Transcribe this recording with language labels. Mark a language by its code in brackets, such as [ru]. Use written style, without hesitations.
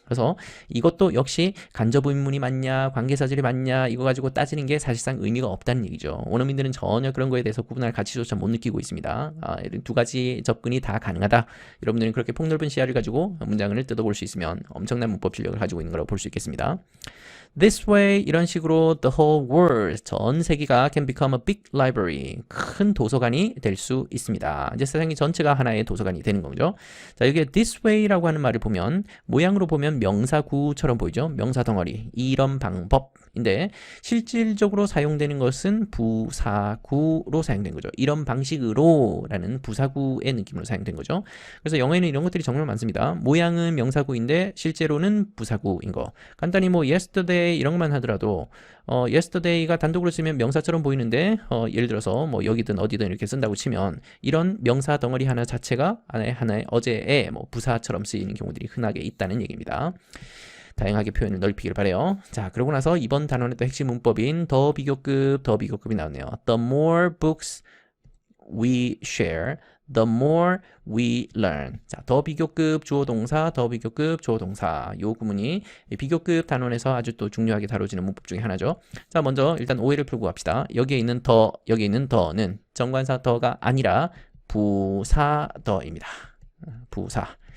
[ko] 그래서 이것도 역시 간접 의문문이 맞냐, 관계사절이 맞냐 이거 가지고 따지는 게 사실상 의미가 없다는 얘기죠. 원어민들은 전혀 그런 거에 대해서 구분할 가치조차 못 느끼고 있습니다. 이런 두 가지 접근이 다 가능하다. 여러분들은 그렇게 폭넓은 시야를 가지고 문장을 뜯어볼 수 있으면 엄청난 문법 실력을 가지고 있는 거라고 볼 수 있겠습니다. [en] This way [ko] 이런 식으로 [en] the whole world [ko] 전 세계가 [en] can become a big library [ko] 큰 도서관이 될 수 있습니다. 이제 세상이 전체가 하나의 도서관이 되는 거죠. 자 여기에 this way라고 하는 말을 보면 모양으로 보면 명사구처럼 보이죠. 명사 덩어리 이런 방법인데 실질적으로 사용되는 것은 부사구로 사용된 거죠. 이런 방식으로라는 부사구의 느낌으로 사용된 거죠. 그래서 영어에는 이런 것들이 정말 많습니다. 모양은 명사구인데 실제로는 부사구인 거. 간단히 뭐 yesterday 이런 것만 하더라도 yesterday가 단독으로 쓰면 명사처럼 보이는데 예를 들어서 뭐 여기든 어디든 이렇게 쓴다고 치면 이런 명사 덩어리 하나 자체가 하나의 어제의 뭐 부사처럼 쓰이는 경우들이 흔하게 있다는 얘기입니다. 다양하게 표현을 넓히길 바래요. 자, 그러고 나서 이번 단원의 또 핵심 문법인 더 비교급이 나왔네요. [en] The more books we share, the more we learn. [ko] 자, 더 비교급 주어 동사, 더 비교급 주어 동사. 요 구문이 비교급 단원에서 아주 또 중요하게 다뤄지는 문법 중에 하나죠. 자, 먼저 일단 오해를 풀고 갑시다. 여기에 있는 더는 정관사 더가 아니라 부사 더입니다. 부사.